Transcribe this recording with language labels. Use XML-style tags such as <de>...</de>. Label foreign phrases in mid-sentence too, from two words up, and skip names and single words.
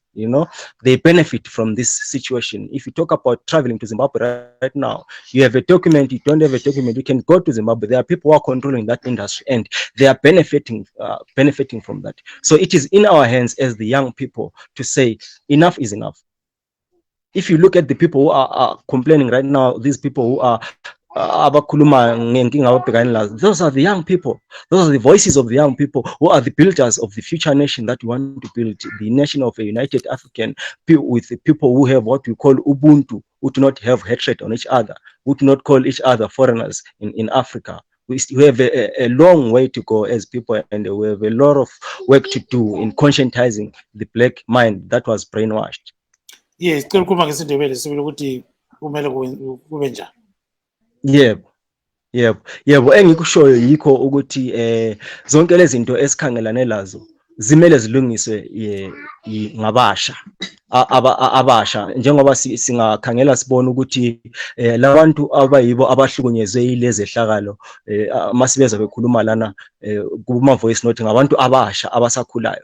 <en>They benefit from this situation. If you talk about traveling to Zimbabwe right now, you have a document, you don't have a document, you can go to Zimbabwe. There are people who are controlling that industry, and they are benefiting from that. So it is in our hands as the young people to say enough is enough. If you look at the people who are complaining right now, these people who are</en> <nd>abakhuluma ngenkinga ababhekane lazo,</nd> <en>those are the young people. Those are the voices of the young people who are the builders of the future nation that we want to build, the nation of a united African people, with the people who have what we call Ubuntu, who do not have hatred on each other, who do not call each other foreigners in Africa. We have a long way to go as people, and we have a lot of work to do in conscientizing the black mind that was brainwashed. Yes,</en> <nd>kukhuluma ngesindebele sibili ukuthi kumele kube njani. Yebo, engikushoyo yikho ukuthi zonke lezi zinto esikhangelane lazo zimele zilungiswe ngabasha abasha, njengoba singakhangela sibona ukuthi labantu abayibo abahlukunyezwe yilezi ehlakalo masibeza bekhuluma lana kuma</nd> <en>voice note</en> <nd>ngabantu abasha abasakhulayo.</nd>